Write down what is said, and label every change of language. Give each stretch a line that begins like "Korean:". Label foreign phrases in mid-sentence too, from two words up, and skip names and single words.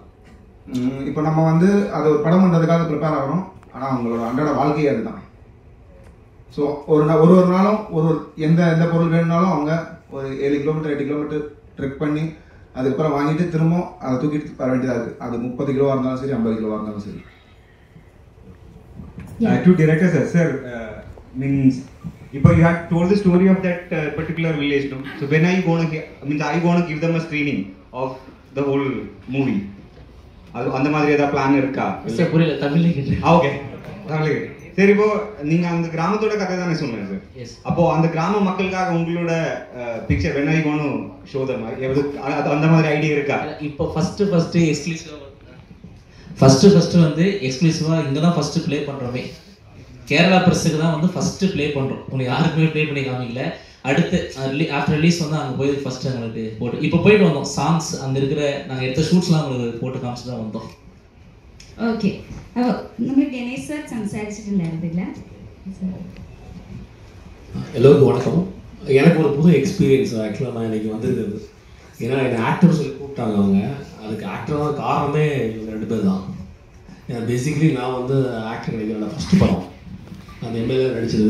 Tamil: இப்போ நம்ம வந்து அது ஒரு படம் பண்ணுறதுக்காக ப்ரிப்பேர் ஆகிறோம், ஆனால் அவங்களோட அன்றாட வாழ்க்கையே அதுதான். ஸோ ஒரு நாளும் எந்த பொருள் வேணும்னாலும் அவங்க ஒரு 7 கிலோமீட்டர் 8
English: kilometer trek
Tamil: பண்ணி அதுக்கப்புறம் வாங்கிட்டு திரும்ப அதை தூக்கிட்டு வர வேண்டியதாக இருக்குது. அது 30 கிலோவாக இருந்தாலும் சரி, 50 கிலோவாக இருந்தாலும் சரி.
English: To director sir, means if you had told the story of that particular village, no? So when are you going to give them a screening of the whole movie?
Tamil: அந்த மாதிரி ஏதாவது பிளான் இருக்கா? புரியல, தமிழ்ல கேட்டேன். ஓகே, தமிழ்ல. சரி, இப்போ நீங்க அந்த கிராமத்தோட கதை தானே சொன்னீங்க சார். அப்போ அந்த கிராம மக்களுக்காக உங்களோட பிக்சர்
English: when are you going to show them?
Tamil: அந்த மாதிரி ஐடியா இருக்கா? இப்போ ஃபர்ஸ்ட் வந்து எக்ஸ்க்ளூசிவா இங்க தான்
English: first play
Tamil: பண்றோமே. கேரளா பிரஸுக்கு தான் வந்து
English: first play
Tamil: பண்றோம். உங்களுக்கு யாருக்குமே ப்ளே பண்ணி காமிக்கல. அடுத்து
English: after release
Tamil: வந்து அங்கே போய் ஃபர்ஸ்ட் எங்களுக்கு போட்டு இப்போ போயிட்டு வந்தோம். சாங்ஸ் அங்கே இருக்கிற நாங்கள் எடுத்த ஷூட்ஸ்லாம் உங்களுக்கு போட்டு காமிச்சு தான் வந்தோம்.
Malayalam: ഓക്കെ, അപ്പോൾ നമ്മൾ ഗണേഷ് സാർ സംസാരിച്ചിട്ടുണ്ടായിരുന്നില്ല.
Tamil: எல்லோருக்கும் வணக்கம். எனக்கு ஒரு புது
English: experience actually
Tamil: நான் இன்றைக்கி வந்திருக்கிறது. ஏன்னா என்னை ஆக்டர் சொல்லி கூப்பிட்டாங்க அவங்க. அதுக்கு ஆக்டரான காரணமே இவங்க 2 பேர் தான். ஏன்னா பேசிக்கலி நான் வந்து ஆக்டர் கிடைக்கிறேன். ஃபஸ்ட்டு படம் அந்த எம்எல்ஏ நடிச்சது.